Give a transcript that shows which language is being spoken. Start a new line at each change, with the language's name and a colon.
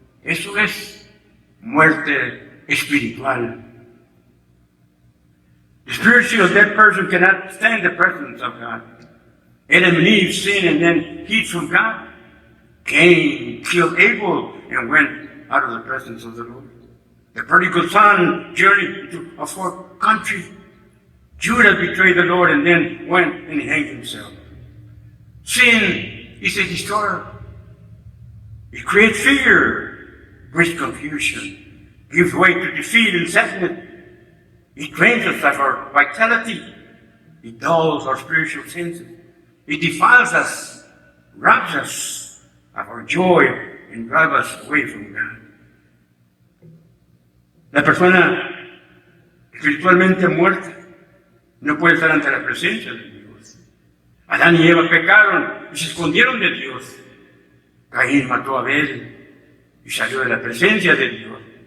Spanish: Eso es muerte espiritual.
English: The spiritual dead person cannot stand the presence of God. Adam and Eve sinned and then hid from God. Cain killed Abel and went out of the presence of the Lord. The prodigal son journeyed into a far country. Judas betrayed the Lord and then went and hanged himself. Sin is a destroyer. It creates fear, brings confusion, gives way to defeat and sadness. It drains us of our vitality. It dulls our spiritual senses. It defiles us, robs us of our joy, and drives us away from God.
Spanish: La persona espiritualmente muerta no puede estar ante la presencia de Dios. Adán y Eva pecaron y se escondieron de Dios. Caín mató a Abel y salió de la presencia de Dios.